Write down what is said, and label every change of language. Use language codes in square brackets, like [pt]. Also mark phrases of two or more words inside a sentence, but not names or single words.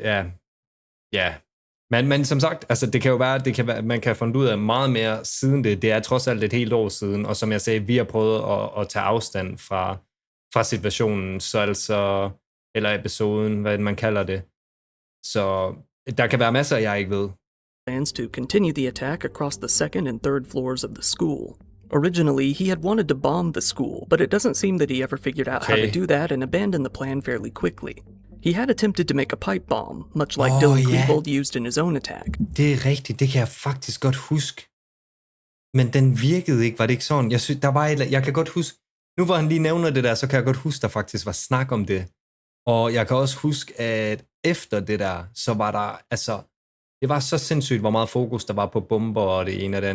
[da] Så det, ja, Men som sagt, altså det kan jo være, man kan have fundet ud af meget mere siden det. Det er trods alt et helt år siden, og som jeg sagde, vi har prøvet at tage afstand fra situationen, så altså, eller episoden, hvad man kalder det. Så der kan være masser, jeg ikke ved. [en] Plans to continue the attack across the second and third floors of the school. Originally, he had wanted to bomb the school, but it doesn't seem that he ever figured out how to do that and abandoned the plan fairly quickly. He had attempted to make a pipe bomb, much like Dylan Klebold used in his own attack. [da] Det er rigtigt, det kan jeg faktisk godt huske. Men den virkede ikke, var det ikke sådan? Jeg synes, der var jeg kan godt huske, nu hvor han lige nævner det der, så kan jeg godt huske, der faktisk var snak om det. Og jeg kan også huske, at efter det der, så var der, altså, det var så sindssygt, hvor meget fokus der var på bomber og det ene og det andet.